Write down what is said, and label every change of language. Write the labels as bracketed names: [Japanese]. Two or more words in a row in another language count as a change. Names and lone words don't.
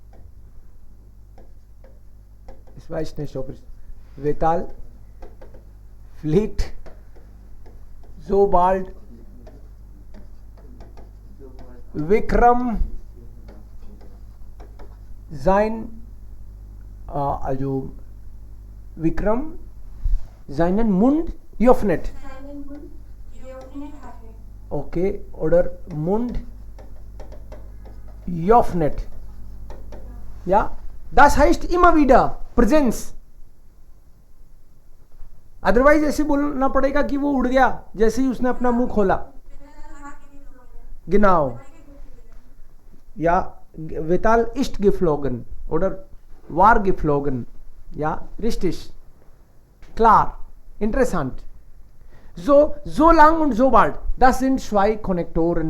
[German] Ich weiß nicht, ob es Vetal fliegt, sobald Vikram also Vikram seinen Mund öffnet. Seinen Mund geöffnet hatte. Okay, oder Mund öffnet. Ja, das heißt immer wieder Präsenz. [Hindi] अदरवाइज ऐसे बोलना पड़ेगा कि वो उड़ गया जैसे ही उसने अपना मुंह खोला। [German] Betal hat geflogen. Genau. Ja, Vetal ist geflogen oder war geflogen. Ja, richtig. Klar. Interessant. So lang und so bald. Das sind 2 Konnektoren.